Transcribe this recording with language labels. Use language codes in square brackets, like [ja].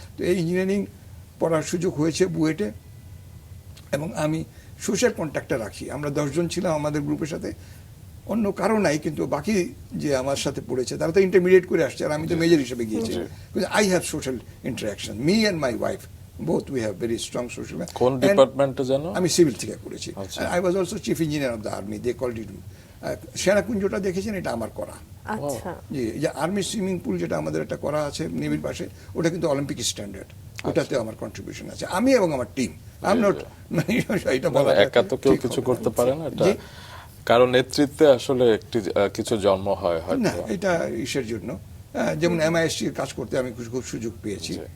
[bn] তো এই ইঞ্জিনিয়ারিং পড়ার সুযোগ হয়েছে বুয়েটে, এবং আমি সোশ্যাল কন্ট্যাক্টটা রাখি। আমরা 10 জন ছিলাম আমাদের গ্রুপের সাথে, অন্য কারো নাই, কিন্তু বাকি যে আমার সাথে পড়েছে তারা তো ইন্টারমিডিয়েট করে আসছে, আর আমি তো মেজর হিসেবে গিয়েছি। [en] I have social interaction, me and my wife both we have very strong social. [bn] কোন ডিপার্টমেন্টে জানো? আমি সিভিল থেকে করেছি। [en] I was also chief engineer of the army, they called it [bn] সেনাকুঞ্জটা দেখেছেন, এটা আমার করা। আচ্ছা, জি, যে আর্মি সুইমিং পুল যেটা আমাদের একটা করা আছে নেভির পাশে, ওটা কিন্তু অলিম্পিক স্ট্যান্ডার্ড, ওটাতে আমার কন্ট্রিবিউশন আছে, আমি এবং আমার টিম। [en] I am not, [bn] এটা বলা একা তো কেউ কিছু করতে পারে না, এটা কারণ নেতৃত্বে আসলে একটি কিছু জন্ম হয় হয়তো না, এটা ইসের জন্য, যেমন MISC-র কাজ করতে আমি খুব সুযোগ পেয়েছি।